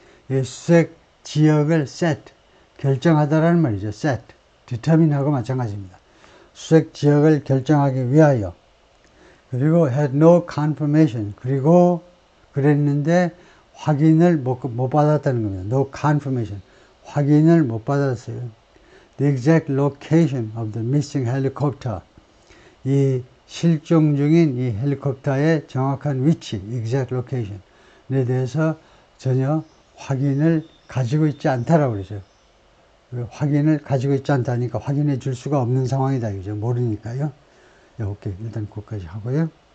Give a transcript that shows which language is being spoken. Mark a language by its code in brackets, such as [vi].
[ko] 이 수색 지역을 set, 결정하다라는 말이죠. set, determine하고 마찬가지입니다. 수색 지역을 결정하기 위하여. 그리고 [en] had no confirmation. [ko] 그리고 그랬는데 확인을 못 받았다는 겁니다. [en] No confirmation. [ko] 확인을 못 받았어요. [en] The exact location of the missing helicopter. [ko] 이 실종 중인 이 헬리콥터의 정확한 위치, [en] exact location [ko] 에 대해서 전혀 확인을 가지고 있지 않다라고 그러죠. 확인을 가지고 있지 않다니까 확인해 줄 수가 없는 상황이다. 이죠. 모르니까요. 오케이. 일단 그것까지 하고요.